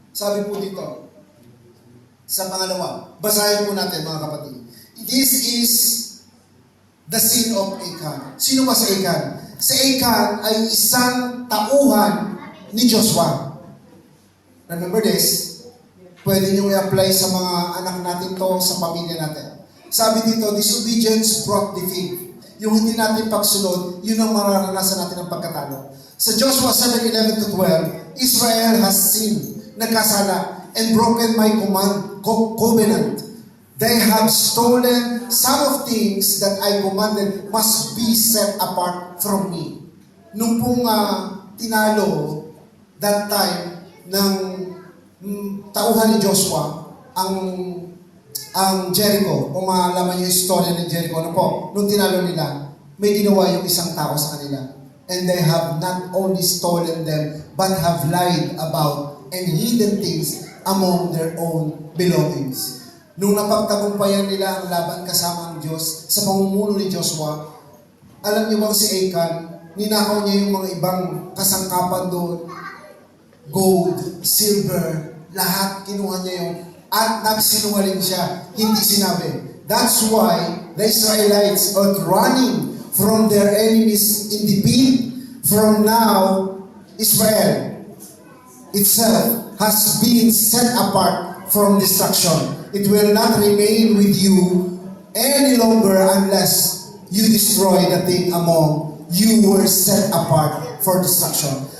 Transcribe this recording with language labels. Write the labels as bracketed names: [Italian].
[Filipino] Sabi po dito, sa pangalawa, basahin po natin mga kapatid. [English] This is the sin of Achan. [Filipino] Sino ba si Achan? Si Achan ay isang tauhan ni Joshua. [English] Remember this? [Filipino] Pwede nyo i-apply sa mga anak natin to, sa pamilya natin. Sabi dito, [English] disobedience brought defeat. [Filipino] Yung hindi natin pagsunod, yun ang mararanasan natin ng pagkatalo. [English] Sa Joshua 7:11-12, Israel has sinned, nagkasala, and broken my covenant. They have stolen some of things that I commanded must be set apart from me. [Filipino] Nung pong tinalo, [English] that time, [Filipino] ng tauhan ni Joshua, ang Jericho, kung malaman yung istorya ng Jericho, ano po, nung tinalo nila, may ginawa yung isang tao sa kanila. [English] And they have not only stolen them, but have lied about and hidden things among their own belongings. [Filipino] Nung napagtagumpayan nila ang laban kasama ang Diyos, sa pamumuno ni Joshua, alam niyo bang si Achan, ninakaw niya yung mga ibang kasangkapan doon, gold, silver, lahat kinuha niya yun. At nagsinungaling siya, hindi sinabi. [English] That's why the Israelites are running from their enemies in the pit. From now, Israel itself has been set apart from destruction. It will not remain with you any longer unless you destroy the thing among you were set apart for destruction.